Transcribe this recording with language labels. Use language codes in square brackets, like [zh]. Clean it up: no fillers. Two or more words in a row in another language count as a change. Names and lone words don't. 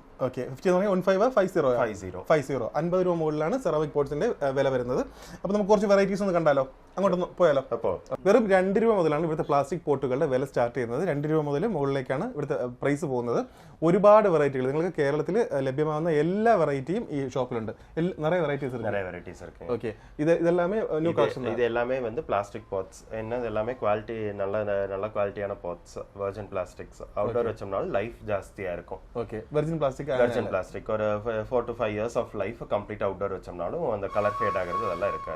[ml] ഓക്കെ, 50 എന്ന് പറഞ്ഞാൽ 50 50 രൂപ മുകളിലാണ് സെറാമിക് പോട്ട്സിന്റെ വില വരുന്നത്. അപ്പോൾ നമുക്ക് കുറച്ച് വെറൈറ്റീസ് ഒന്ന് കണ്ടാലോ, അങ്ങോട്ടൊന്ന് പോയാലോ? വെറും 2 രൂപ മുതലാണ് ഇവിടുത്തെ പ്ലാസ്റ്റിക് പോട്ടുകളുടെ വില സ്റ്റാർട്ട് ചെയ്യുന്നത്. 2 രൂപ മുതൽ മുകളിലേക്കാണ് ഇവിടുത്തെ പ്രൈസ് പോകുന്നത്. ഒരുപാട് വെറൈറ്റികൾ നിങ്ങൾക്ക് കേരളത്തിൽ ലഭ്യമാകുന്ന എല്ലാ വെറൈറ്റിയും ഈ ഷോപ്പിലുണ്ട്. നിറയെ വെറൈറ്റീസ് [ta] இருக்கு. ஓகே, இதெல்லாமே [en] new collection. [ta] இது எல்லாமே வந்து [en] plastic pots. [ta] என்ன எல்லாமே குவாலிட்டி நல்ல குவாலிட்டியான பாட்ஸ், [en] virgin plastics. [ta] அவுட்டோர் வச்சோம்னாலும் லைஃப் ஜாஸ்தியா இருக்கும். ஓகே, [en] virgin plastic [ta] ஒரு [en] 4 to 5 years of life complete outdoor [ta] வச்சோம்னாலும் அந்த [en] color fade [ta] ஆகிறது அதெல்லாம் இருக்காது.